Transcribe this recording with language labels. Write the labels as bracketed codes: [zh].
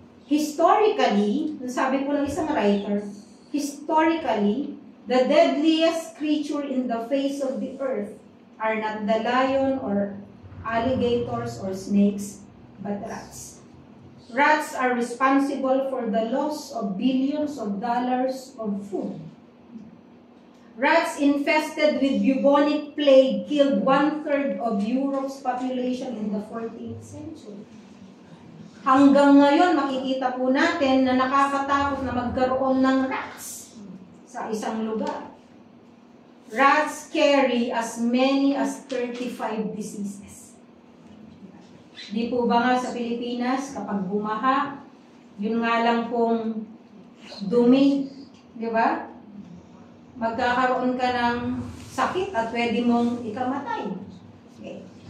[en] Historically, [tl] sabi po ng isang writer, [en] historically, the deadliest creature in the face of the earth are not the lion or alligators or snakes, but rats. Rats are responsible for the loss of billions of dollars of food. Rats infested with bubonic plague killed 1/3 of Europe's population in the 14th century. [tl] Hanggang ngayon, makikita po natin na nakakatakot na magkaroon ng rats sa isang lugar. [en] Rats carry as many as 35 diseases. [tl] Di po ba nga sa Pilipinas, kapag bumaha, yun nga lang pong dumi, di ba? Magkakaroon ka ng sakit at pwede mong ikamatay. Okay.